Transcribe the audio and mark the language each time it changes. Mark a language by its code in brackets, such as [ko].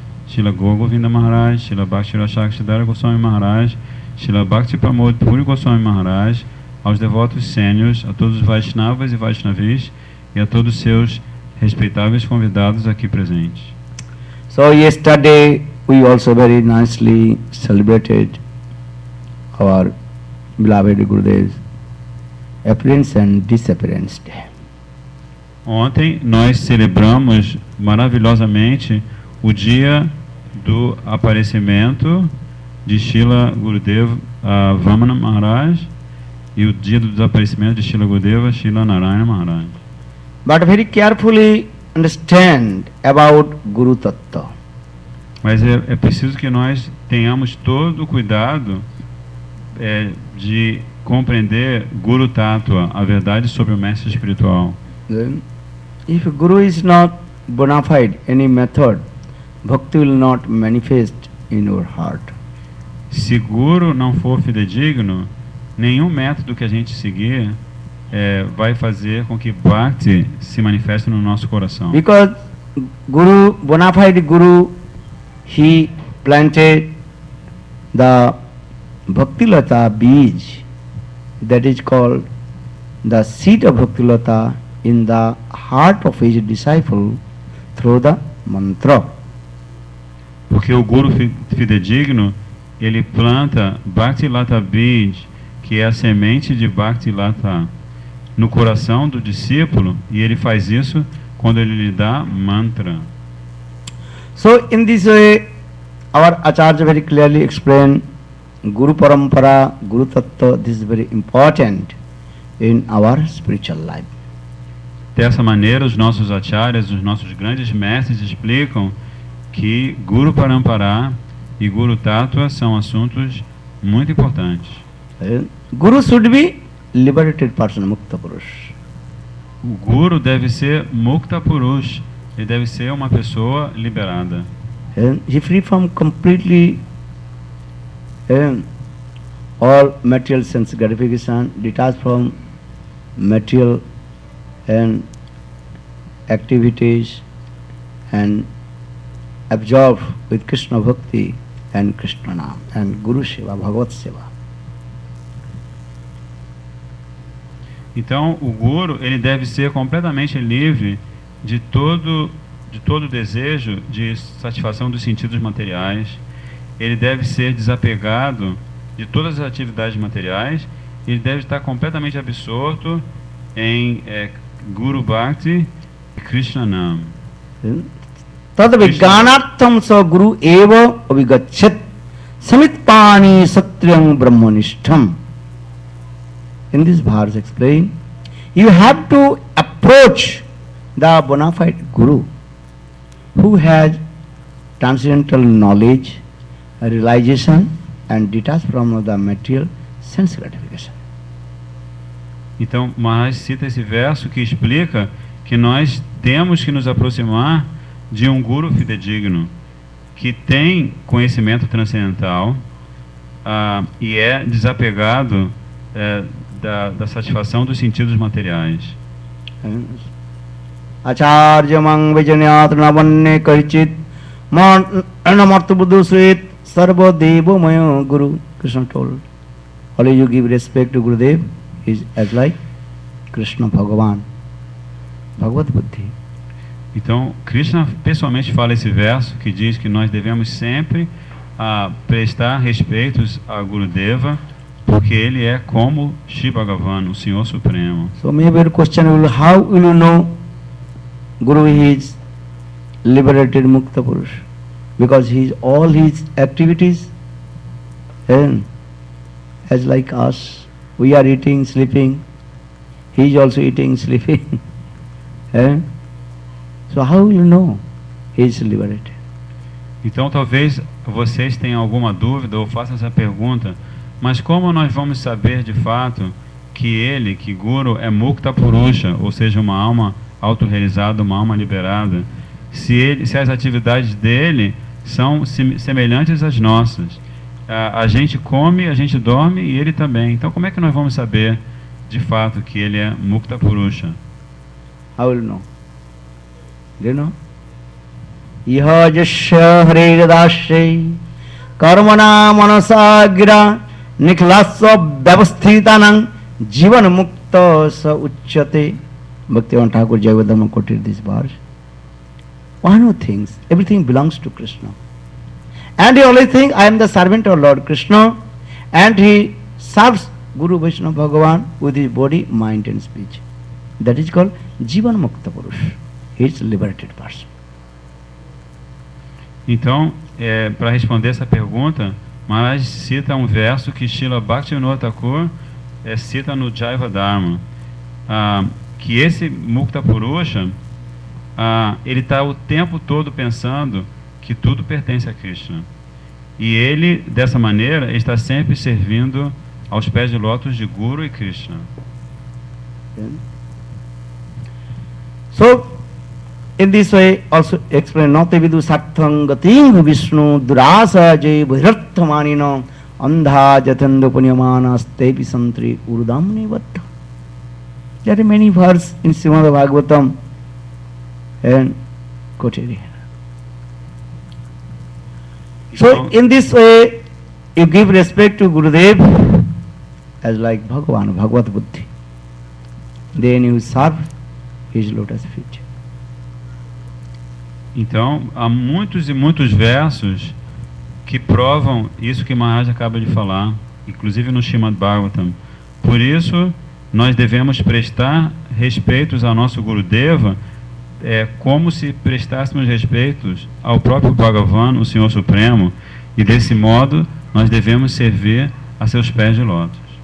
[pt] Srila Govinda Maharaj, Srila Bhakti Rashakshidhara Goswami Maharaj, Srila Bhakti Pramod Puri Goswami Maharaj, aos devotos sênios, a todos os Vaishnavas e Vaishnavis e a todos os seus respeitáveis convidados aqui presentes. [en] So yesterday we also very nicely celebrated our beloved Gurudev's appearance and disappearance day. [pt] Ontem nós celebramos maravilhosamente o dia do aparecimento de Srila Gurudeva Vamana Maharaj e o dia do desaparecimento de Srila Gurudeva Srila Narayana Maharaj. [en] But very carefully understand about Guru Tattva. [pt] Mas é preciso que nós tenhamos todo o cuidado de compreender Guru Tattva, a verdade sobre o mestre espiritual. [en] Then, if Guru is not bona fide, any method, bhakti will not manifest in your heart. [pt] Se Guru não for fidedigno, nenhum método que a gente seguir vai fazer com que Bhakti se manifeste no nosso coração. [en] Because Guru, bona fide Guru, he planted the Bhakti Lata Bij, that is called the seed of Bhakti Lata in the heart of his disciple through the mantra. [pt] Porque o Guru fidedigno, ele planta Bhakti Lata Bij, que é a semente de Bhakti Lata, no coração do discípulo, e ele faz isso quando ele lhe dá mantra. [en] So in this way, our Acharya very clearly explained Guru Parampara, Guru Tattva, this is very important in our spiritual life. [pt] Dessa maneira, os nossos acharyas, os nossos grandes mestres explicam que Guru Parampara e Guru Tattva são assuntos muito importantes. [en] Guru should be liberated person, Mukta Purush. [pt] O Guru deve ser Mukta Purush, ele deve ser uma pessoa liberada. [en] He free from completely all material sense gratification, detached from material and activities, and absorbed with Krishna Bhakti and Krishna Nam and Guru Seva, Bhagavat Seva. [pt] Então, o Guru, ele deve ser completamente livre de todo desejo de satisfação dos sentidos materiais. Ele deve ser desapegado de todas as atividades materiais. Ele deve estar completamente absorto em Guru Bhakti e Krishna Nam. [sa] Tad vijnanartham sa Guru eva avigachyat samitpani satyam brahmanishtham. [en] In this verse explain, you have to approach the bona fide Guru who has transcendental knowledge, realization and detached from the material sense gratification. [pt] Então, Maharaj cita esse verso que explica que nós temos que nos aproximar de um Guru fidedigno, que tem conhecimento transcendental e é desapegado da satisfação dos sentidos materiais. [sa] Acharya mang vijanyat navanne karichit anamartu buddhu srit sarva devo maya Guru. [en] Krishna told, only you give respect to Gurudev, he is as like Krishna Bhagavan, Bhagavad Buddhi. [pt] Então, Krishna pessoalmente fala esse verso que diz que nós devemos sempre prestar respeitos a Gurudeva, porque ele é como Shri Bhagavan, o Senhor Supremo. [en] So maybe the question will, how will you know Guru is liberated Mukta Purush? Because all his activities and as like us, we are eating, sleeping, he is also eating, sleeping. So how will you know he is liberated? [pt] Então talvez vocês tenham alguma dúvida ou façam essa pergunta, mas como nós vamos saber de fato que Guru é Mukta Purusha, ou seja, uma alma autorrealizada, uma alma liberada, se as atividades dele são semelhantes às nossas? A gente come, a gente dorme e ele também. Então como é que nós vamos saber de fato que ele é Mukta Purusha? [en] How will you know? [sa] Do you know? Iha jasya haridasya karmana manasagira niklasya vyavasthitanam jivan mukta sa uchyate. [en] Bhaktivinoda Thakur Jayavardhana quoted this verse. One who thinks everything belongs to Krishna, and he always thinks, I am the servant of Lord Krishna, and he serves Guru Vaishnava Bhagavan with his body, mind and speech. That is called Jivan Mukta Purush. He is a liberated person. [pt] Então, para responder essa pergunta, Maharaj cita um verso que Srila Bhaktivinoda Thakur cita no Jaiva Dharma, que esse Mukta Purusha, ele está o tempo todo pensando que tudo pertence a Krishna. E ele, dessa maneira, ele está sempre servindo aos pés de lótus de Guru e Krishna. [en] So, in this way, also explain [sa] Nate Vidu Sattang Gating Vishnu Durasa Jay Bhirthamanino Andha Jatanda Punyamanas Tepi Santri Urudamni Vatta. [en] There are many verses in Srimad Bhagavatam and quoted here. So, in this way, you give respect to Gurudev as like Bhagavan, Bhagavad Buddhi. Then you serve his lotus feet. [pt] Então, há muitos e muitos versos que provam isso que Maharaj acaba de falar, inclusive no Srimad Bhagavatam. Por isso, nós devemos prestar respeitos ao nosso Gurudeva, como se prestássemos respeitos ao próprio Bhagavan, o Senhor Supremo, e desse modo nós devemos servir a seus pés de lótus.